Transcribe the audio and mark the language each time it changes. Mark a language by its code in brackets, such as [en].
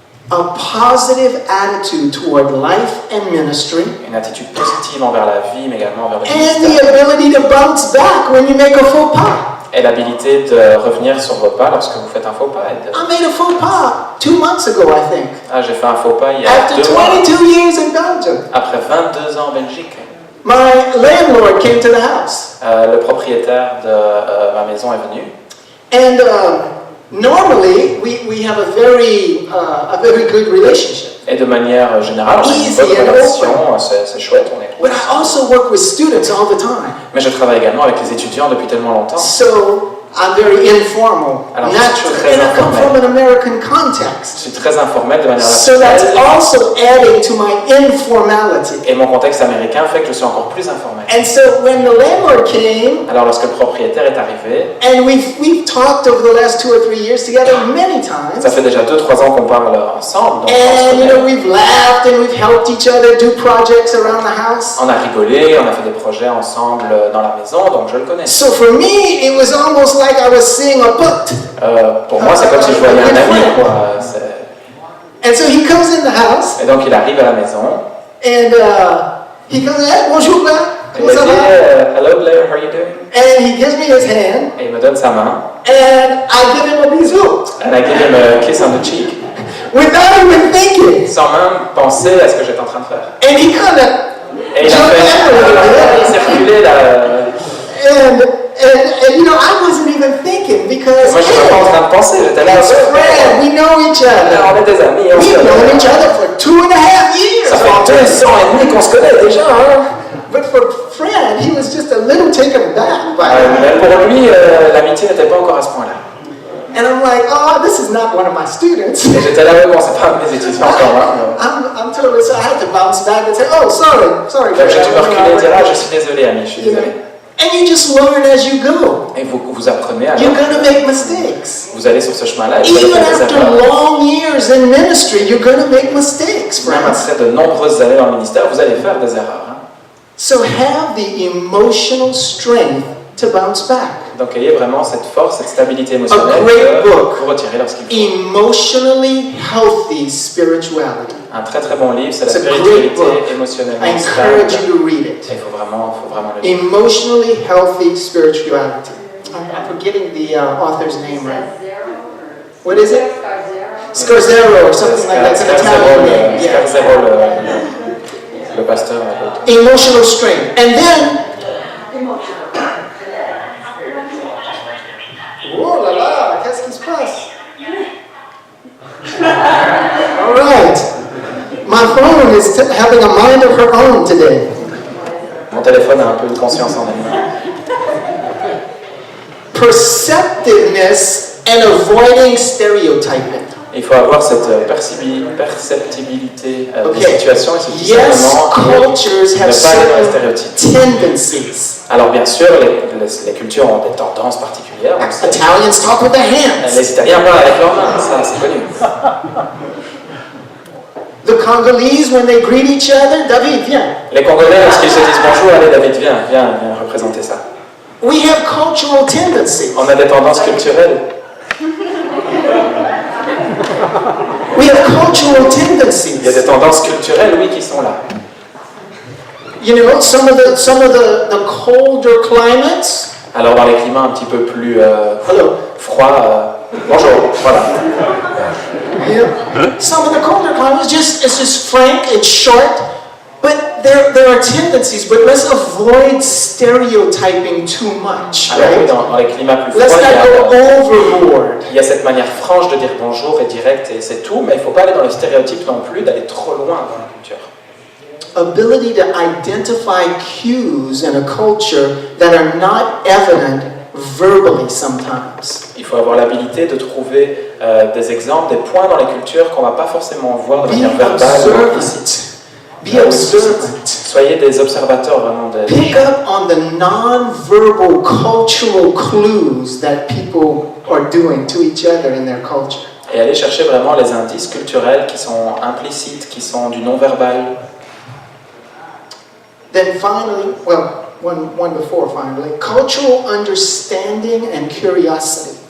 [en] a positive attitude toward life and ministry, [fr] une attitude positive envers la vie, mais également envers le [en] and the [fr] ministère, [en] ability to bounce back when you make a faux pas. [fr] et l'habilité de revenir sur vos pas lorsque vous faites un faux pas. Et de... [en] I made a faux pas 2 months ago, I think, [fr] Ah, j'ai fait un faux pas il y a [en] after [fr] 2 mois, [en] 22 years in Belgium. [fr] après 22 ans en Belgique. [en] My landlord came to the house, [fr] Le propriétaire de ma maison est venu. [en] and normally we have a very good relationship. [fr] Et de manière générale, on a une [en] Easy [fr] bonne [en] and [fr] relation, c'est chouette, on est cool. [en] But I also work with students all the time, [fr] Mais je travaille également avec les étudiants depuis tellement longtemps. [en] so I'm very informal, [fr] Alors, [en] natural, [fr] très [en] and I come [fr] informel. [en] from an American [fr] Je [en] context. [fr] suis très informel de manière [en] So that's [fr] naturelle. [en] also adding to my informality. [fr] Et mon contexte américain fait que je suis encore plus informel. [en] And so when the landlord came, [fr] Alors lorsque le propriétaire est arrivé, [en] and we've talked over the last 2 or 3 years together many [fr] ça [en] times, [fr] fait déjà 2-3 ans qu'on parle ensemble, donc [en] and you know we've laughed and we've helped each other do projects around the house. [fr] on a rigolé, on a fait des projets ensemble dans la maison, donc je le connais. [en] So for me, it was almost like I was seeing a butt. [fr] Pour moi, c'est comme si je voyais un ami, quoi. [en] And so he comes in the house, [fr] Et donc il arrive à la maison, [en] and he comes, hey, bonjour, Blair. [fr] et il Comment me ça dit va? [en] Hello Blair, how are you doing? And he gives me his hand, [fr] Et il me donne sa main, [en] and I give him a bisou, and I give him a kiss on the cheek, without even thinking. [fr] sans même penser à ce que j'étais en train de faire. [en] And he kind of [fr] Et il a [en] jumped [fr] fait, [en] out a little [fr] il s'est reculé là. [en] and you know, I wasn't even thinking because [fr] Moi, je suis pas en train de penser, j'étais là. [en] it's a friend, we know each other. [fr] On est des amis, on se [en] We've known [fr] connaît. [en] each other for 2.5 years. [fr] Ça fait 2 ans et demi qu'on se connaît déjà, hein. [en] But for Fred, he was just a little taken back by it. [fr] Mais pour lui, l'amitié n'était pas encore à ce point-là. [en] And I'm like, oh, this is not one of my students. [fr] Et j'étais là, bon, c'est pas un de mes étudiants encore là. [en] I'm totally, so I had to bounce back and say, oh, sorry. [fr] Donc j'ai dû me reculer et dire, ah, je suis désolé, ami, je suis [en] You know, [fr] désolé. [en] and you just learn as you go. [fr] Et vous apprenez à [en] You're gonna make mistakes. [fr] vous allez sur ce chemin-là et vous allez [en] Even [fr] faire des [en] after [fr] erreurs. [en] long years in ministry, you're gonna make mistakes, [fr] Même [en] friends. [fr] après de nombreuses années dans le ministère, vous allez faire des erreurs. Hein. [en] So have the emotional strength to bounce back. [fr] Donc ayez vraiment cette force, cette stabilité émotionnelle [en] A great [fr] que [en] book. [fr] vous retirez lorsqu'il faut. [en] Emotionally healthy spirituality. [fr] Un très très bon livre, c'est la [en] It's a great [fr] spiritualité [en] book. [fr] émotionnellement [en] I [fr] stable. [en] encourage you to read it. [fr] Il faut vraiment le lire. [en] Emotionally healthy spirituality. I'm forgetting the author's name right. What is it? Scarzero or something like that. It's an Italian name. Yeah. [fr] Scarzero, le pasteur. [en] Emotional strain. And then, [fr] oh là là, qu'est-ce qui se passe? [en] All right. My phone is having a mind of her own today. [fr] Mon téléphone a un peu de conscience en elle-même. [en] Perceptiveness and avoiding stereotyping. [fr] Il faut avoir cette perceptibilité des situations et se dire [en] Yes, cultures have [fr] ne pas aller dans les [en] certain [fr] stéréotypes. [en] tendencies. [fr] Alors bien sûr, les cultures ont des tendances particulières. on le sait. [en] Italians talk with their hands. [fr] Les Italiens parlent avec leurs mains, ça c'est connu. [en] The Congolese, when they greet each other, David, [fr] viens. Les Congolais, lorsqu'ils se disent bonjour, allez David, viens représenter ça. [en] We have cultural tendencies. [fr] On a des tendances culturelles. [en] We have cultural [fr] Il y a [en] tendencies. [fr] des tendances culturelles, oui, qui sont là. [en] You know, some of the colder climates. [fr] Alors dans les climats un petit peu plus [en] Hello. [fr] froids, bonjour, voilà. [en] Yeah. Some of the colder climates it's just frank, it's short, but there are tendencies. But let's avoid stereotyping too much, [fr] Alors oui, [en] right? [fr] dans les climats plus [en] Let's [fr] froids, [en] not go overboard. [fr] il y a cette manière franche de dire bonjour et directe et c'est tout, mais il ne faut pas aller dans le stéréotype non plus, d'aller trop loin dans la culture. [en] Ability to identify cues in a culture that are not evident verbally sometimes. [fr] Il faut avoir l'habilité de trouver des exemples, des points dans les cultures qu'on ne va pas forcément voir de [en] Be [fr] manière verbale ou implicite. [en] observant. Be observant. [fr] Soyez des observateurs vraiment [en] Pick up on the non-verbal cultural clues that people are doing to each other in their culture. [fr] et allez chercher vraiment les indices culturels qui sont implicites, qui sont du non-verbal. [en] Then finally, one before finally, cultural understanding and curiosity.